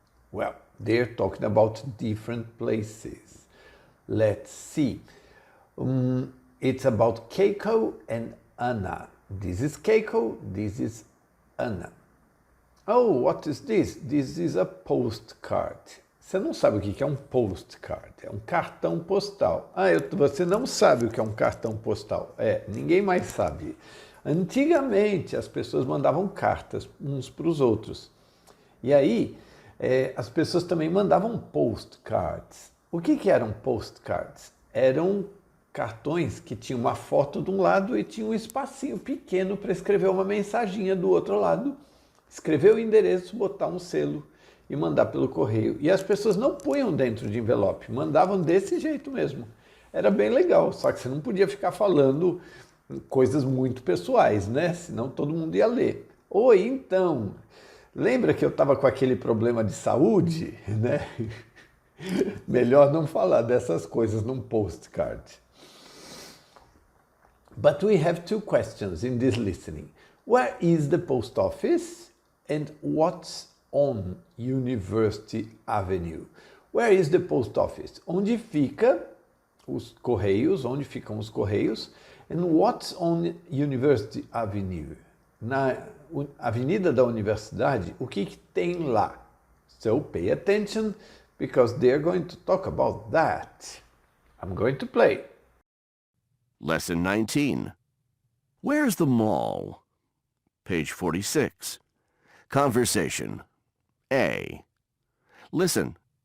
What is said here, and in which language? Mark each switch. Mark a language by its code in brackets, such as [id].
[en] Well, they're talking about different places. Let's see. It's about Keiko and Anna. This is Keiko, this is Anna. Oh, what is this? This is a postcard. [pt] Você não sabe o que é um postcard, é um cartão postal. Você não sabe o que é um cartão postal. Ninguém mais sabe. Antigamente as pessoas mandavam cartas uns para os outros. E aí as pessoas também mandavam postcards. O que eram postcards? Eram cartões que tinham uma foto de um lado e tinha um espacinho pequeno para escrever uma mensaginha do outro lado, escrever o endereço, botar um selo e mandar pelo correio. E as pessoas não punham dentro de envelope, mandavam desse jeito mesmo. Era bem legal, só que você não podia ficar falando coisas muito pessoais, né? Senão todo mundo ia ler. Ou então, lembra que eu estava com aquele problema de saúde, né? Melhor não falar dessas coisas num postcard. [en] But we have two questions in this listening. Where is the post office and what's on University Avenue? Where is the post office? [pt] Onde fica os correios? Onde ficam os correios? [en] And what's on University Avenue? [pt] Na Avenida da Universidade, o que tem lá? [en] So pay attention because they're going to talk about that. I'm going to play. Lesson 19. Where's the mall? Page 46. Conversation. A. Listen.